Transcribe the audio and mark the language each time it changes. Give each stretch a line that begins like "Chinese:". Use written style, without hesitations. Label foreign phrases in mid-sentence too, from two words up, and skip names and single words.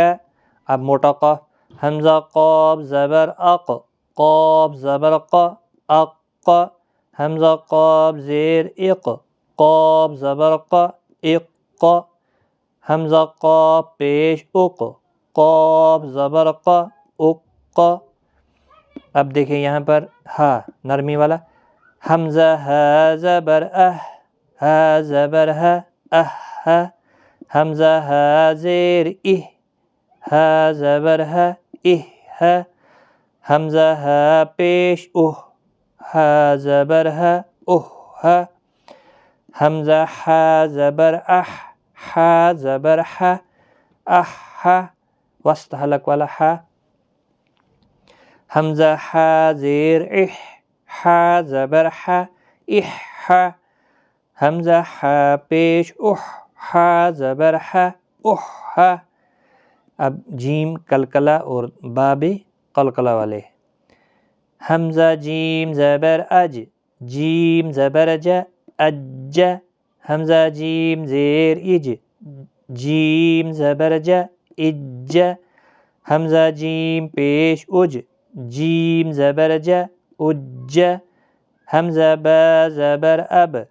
Urdu: اب موٹا قاف، حمزہ قاف زبر اق، قاف زبر ق، اق، حمزہ قاف زیر اق، قاف زبر ق، اق، حمزہ قاف پیش اق، قاف زبر ق، اق۔ اب دیکھیں یہاں پر ہا نرمی والا، حمزہ ہا زبر اہ، ہا زبر ہا، اہ، حمزہ ہا زیر اہ، ہا زبر ہا، اہ، حمزہ ہا پیش اہ، ہا زبر ہا، اہ، حمزہ ہا زبر اح، ہا زبر ہا، اح، وسط حلق والا ہا، حمزہ ہا زیر اح، ہا زبر ہا، اح، حمزہ ہا پیش اح، ہا زبر ہا، اح۔ اب جیم قلقلہ اور با بھی قلقلہ والے، حمزہ جیم زبر اج، جیم زبر ج، اج، حمزہ جیم زیر اج، جیم زبر ج، اج، حمزہ جیم پیش اج، جیم زبر ج، اج، حمزہ با زبر اب،